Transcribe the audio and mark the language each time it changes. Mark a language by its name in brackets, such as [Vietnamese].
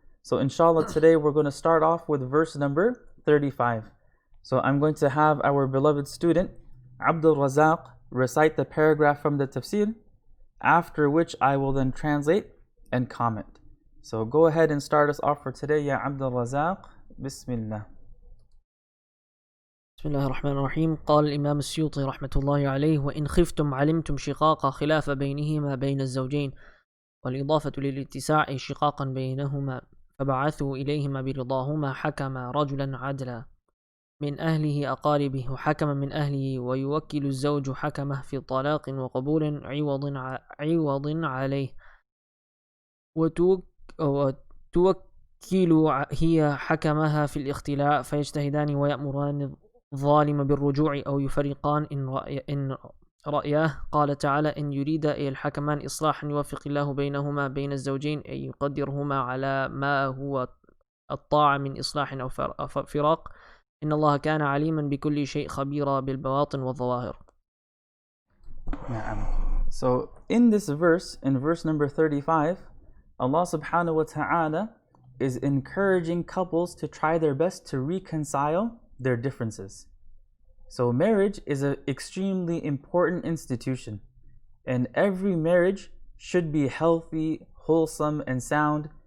[English] So inshallah today we're going to start off with verse number 35. So I'm going to have our beloved student Abdul Razak recite the paragraph from the Tafsir, after which I will then translate and comment. So go ahead and start us off for today, Ya Abdul Razak. [Arabic] Bismillah. بسم الله الرحمن الرحيم. قال الإمام السيوطي رحمة الله عليه: وإن خفتم علمتم شقاق خلاف بينهما بين الزوجين، والإضافة للاتساع أي شقاقا بينهما، فبعثوا إليهما برضاهما حكما رجلا عدلا من أهله أقاربه وحكما من أهله، ويوكل الزوج حكمه في طلاق وقبول عوض عليه، وتوكل هي حكمها في الاختلاء، فيجتهدان ويأمران الظالم بالرجوع أو يفرقان إن رأياه. قال تعالى: إن يريد أي الحكمان إصلاحا يوفق الله بينهما بين الزوجين، أي يقدرهما على ما هو الطاعة من إصلاح أو فراق. إن الله كان عليما بكل شيء خبيرا بالبواطن والظواهر. [English] So in this verse, in verse number 35, Allah subhanahu wa ta'ala is encouraging couples to try their best to reconcile their differences. So marriage is an extremely important institution, and every marriage should be healthy, wholesome, and sound.